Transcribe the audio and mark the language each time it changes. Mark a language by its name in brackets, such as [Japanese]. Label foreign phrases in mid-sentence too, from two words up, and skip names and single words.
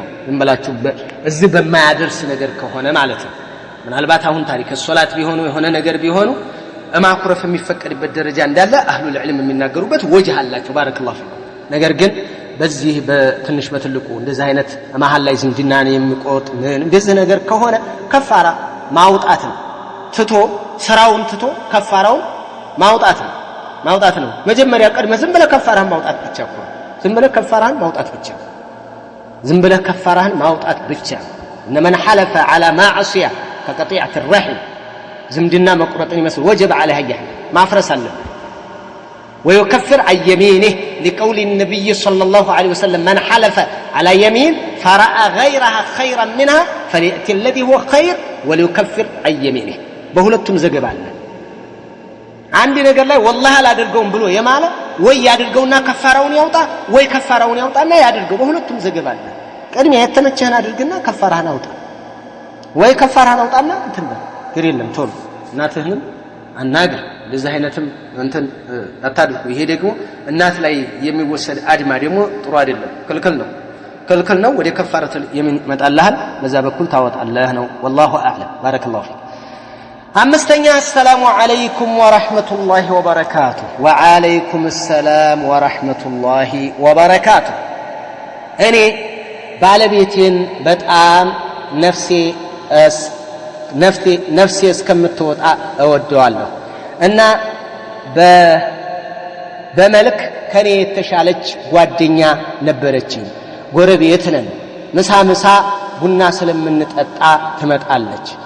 [Amharic] ዝም ብላችሁ እዚህ በማያደርስ ነገር ከሆነ ማለት ነው። ምናልባት አሁን ታሪክ ሶላት ቢሆኑ የሆነ ነገር ቢሆኑ ማኩረፍ የሚፈቀድበት ደረጃ እንዳለ [Arabic] أهل العلم [Amharic] የሚናገሩበት ወጅህ አላቸው። [Arabic] بارك الله فيكم። [Amharic] ነገር ግን በዚህ በትንሽ በትልቁ እንደዚህ አይነት መሃል ላይ ዝምድናን የሚቆጥ እንደዚህ ነገር ከሆነ ከፋራ ማውጣት ነው። ትቶ ስራውን ትቶ ከፋራውን ማውጣት ነው። መጀመሪያ ቀድመ ዝም ብለህ ከፋራህን ማውጣት ብቻ እኮ ዝም ብለህ ከፋራህን [Arabic] ማውጣት ብቻ إن من حلف على معصية كقطيعة الرحم [Amharic] ዝምድና መቁረጥን ይመስል [Arabic] ወጀብ عليه يحلف [Amharic] ማፍረስ አለበት። [Arabic] ويكفر عن يمينه لقول النبي صلى الله عليه وسلم من حلف على يمين فرأى غيرها خيرا منها فليأتي الذي هو خير وليكفر عن يمينه [Amharic] በሁለቱም ዘገባ አለ። አንድ ነገር ላይ ወላሂ አላደርገውም ብሎ የማለ ወይ ያድርገውና ከፋራውን ያውጣ ወይ ከፋራውን ያውጣና ያድርገው። በሁለቱም ዘገባ አለ። ቅድሚያ የተመቸህን አድርግና ከፋራህን አውጣ ወይ ከፋራህን አውጣና እንትን ግር የለም ቶሎ እናትህንም አናግር። እንደዚህ አይነትም እንትን አታድርጉ። ይሄ ደግሞ እናት ላይ የሚወሰድ አድማ ደግሞ ጥሩ አይደለም፣ ክልክል ነው። ወደ ከፋረት የሚመጣልሃል በዛ በኩል ታወጣለህ ነው። [Arabic] والله اعلم بارك الله فيك። [Amharic] አምስተኛ [Arabic] السلام عليكم ورحمة الله وبركاته وعليكم السلام ورحمة الله وبركاته። [Amharic] እኔ ባለቤቴን በጣም ነፍሴ እስከምትወጣ እወደዋለሁ እና በመልክ ከኔ የተሻለች ጓደኛ ነበረችኝ። ጎረቤት ነን። ምሳ ቡና ስለምንጠጣ ትመጣለች።